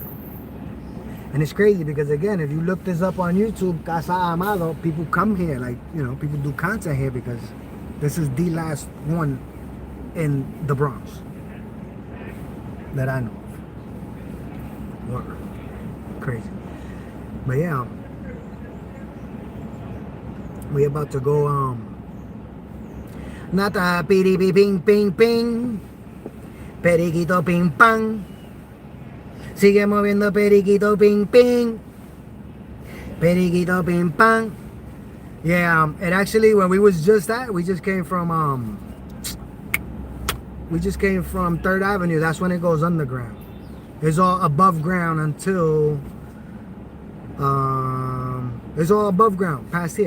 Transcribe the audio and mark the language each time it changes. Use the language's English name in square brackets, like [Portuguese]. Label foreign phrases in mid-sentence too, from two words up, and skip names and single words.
[English] And it's crazy because again, if you look this up on YouTube, Casa Amado, people come here, like, you know, people do content here because this is the last one in the Bronx that I know of. Word. Crazy. But yeah, we about to go [Spanish] Nata piripi ping ping ping, periquito ping pang, sigue moviendo periquito ping ping, periquito ping pang. Yeah, and actually when we was just at, we just came from 3rd Avenue. That's when it goes underground. It's all above ground until it's all above ground past here.